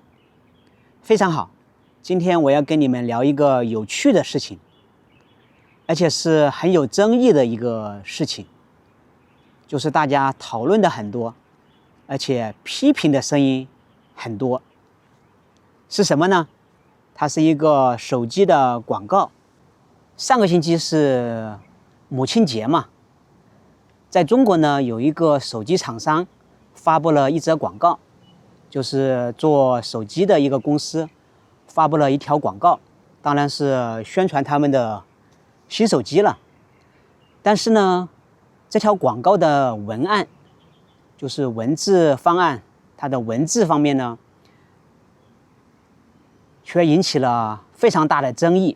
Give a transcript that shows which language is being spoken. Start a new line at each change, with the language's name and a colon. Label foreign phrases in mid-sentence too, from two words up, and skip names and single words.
Chinese: 非常好，今天我要跟你們聊一個有趣的事情，而且是很有爭議的一個事情，就是大家討論的很多，而且批評的聲音很多。是什麼呢？它是一個手機的廣告。上個星期是母親節嘛，在中國呢，有一個手機廠商發布了一則廣告，就是做手機的一個公司發布了一條廣告，當然是宣傳他們的新手機了。但是呢，這條廣告的文案，就是文字方案，它的文字方面呢，卻引起了非常大的爭議。